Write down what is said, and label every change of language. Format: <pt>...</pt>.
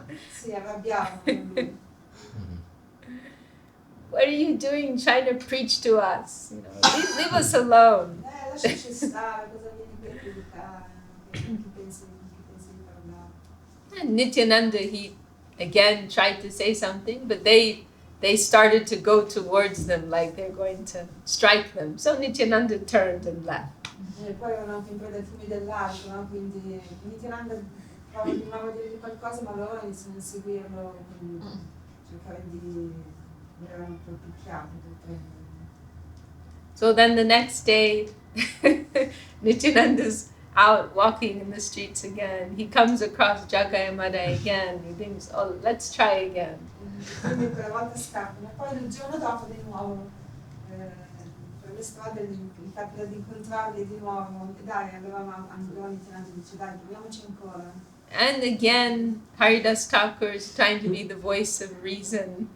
<it>Si arrabbiavano con lui.</it> <en>What are you doing trying to preach to us? You know, leave us alone.</en> <it>Lasciaci stare, cosa vieni qui a predicare? Che pensi di parlare?</it> <en>And Nityananda, he again tried to say something, but they started to go towards them like they're going to strike them. So Nityananda turned and left.</en> <it>E poi erano anche in preda ai fumi dell'altro, no? Quindi Nityananda provava di nuovo a dirgli qualcosa, ma loro iniziano a seguirlo, quindi cercare di erano un po' picchiati per prendere.</it> <en>So then the next day, Nityananda's out walking in the streets again. He comes across Jaga and Madhe again. He thinks, oh, let's try again.</en> <it>Quindi quella volta scappano. E poi il giorno dopo di nuovo per le strade gli capita di incontrarli di nuovo. E dai, allora Nityananda dice, dai, proviamoci ancora.</it> <en>And again, Haridas Thakur is trying to be the voice of reason.</en>